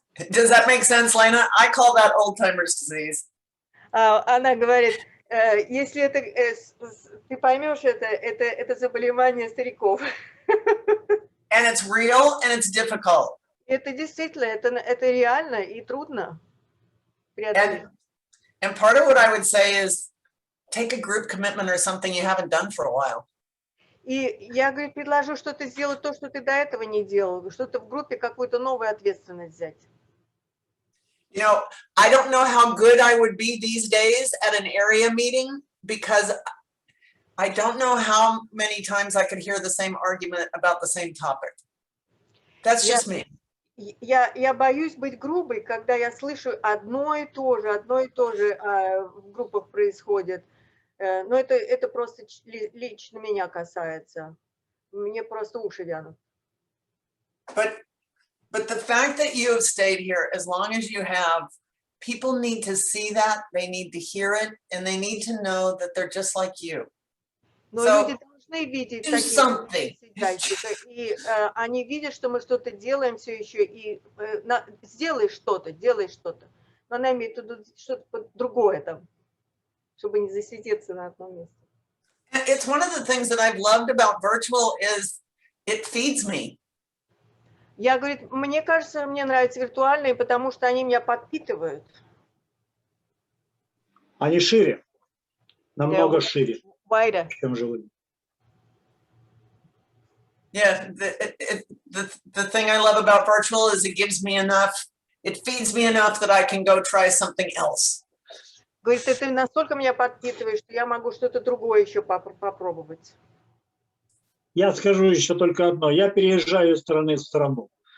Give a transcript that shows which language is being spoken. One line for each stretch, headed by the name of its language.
English: Does that make sense, Lena? I call that Alzheimer's disease.
Russian: Она говорит, если это, ты поймешь, это заболевание стариков.
English: And it's real and it's difficult.
Russian: Это действительно, это реально и трудно преодолеть.
English: And part of what I would say is take a group commitment or something you haven't done for a while.
Russian: И я, говорю, предложу что-то сделать, то, что ты до этого не делал, что-то в группе, какую-то новую ответственность взять.
English: You know, I don't know how good I would be these days at an area meeting because I don't know how many times I could hear the same argument about the same topic. That's just me.
Russian: Я боюсь быть грубой, когда я слышу одно и то же в группах происходит. Но это просто лично меня касается. Мне просто уши вянут.
English: But the fact that you have stayed here as long as you have, people need to see that, they need to hear it, and they need to know that they're just like you.
Russian: Но
English: So,
Russian: люди должны видеть
English: do something.
Russian: и они видят, что мы что-то делаем все еще, и сделай что-то. Но она имеет в виду что-то другое там, чтобы не засидеться на одном месте.
English: It's one of the things that I've loved about virtual is it feeds me.
Russian: Я, говорит, мне кажется, мне нравятся виртуальные, потому что они меня подпитывают. Они шире, намного шире,
English: Wider.
Russian: чем живые.
English: Yeah, the thing I love about virtual is it gives me enough, it feeds me enough that I can go try something else.
Russian: Говорит, ты настолько меня подпитываешь, что я могу что-то другое еще попробовать. Я скажу еще только одно. Я переезжаю из страны в страну.